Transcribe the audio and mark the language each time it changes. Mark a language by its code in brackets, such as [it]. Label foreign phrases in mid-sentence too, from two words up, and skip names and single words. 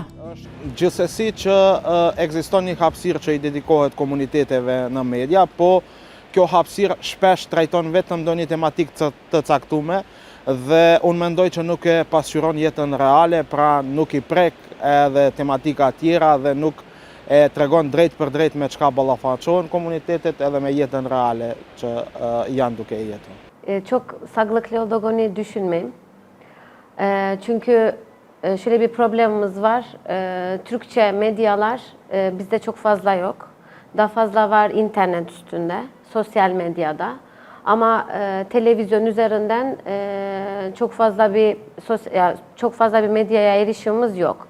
[sq] Gjithsesi që ekziston një hapësirë që i dedikohet komuniteteve në media, po kjo hapësirë shpesh trajton vetëm ndonjë tematikë të caktuar dhe unë mendoj që nuk e pasqyron jetën reale, pra nuk i prek edhe tematika tjera dhe nuk e tregon drejt për drejt me çka ballafaqohen komunitetet edhe me jetën reale që janë duke jetuar. [tr] Çok sağlıklı olduğunu düşünmem. Çünkü şöyle bir problemimiz var. Türkçe medyalar bizde çok fazla yok. Daha fazla var internet üstünde, sosyal medyada. Ama televizyon üzerinden çok fazla bir medyaya erişimimiz yok.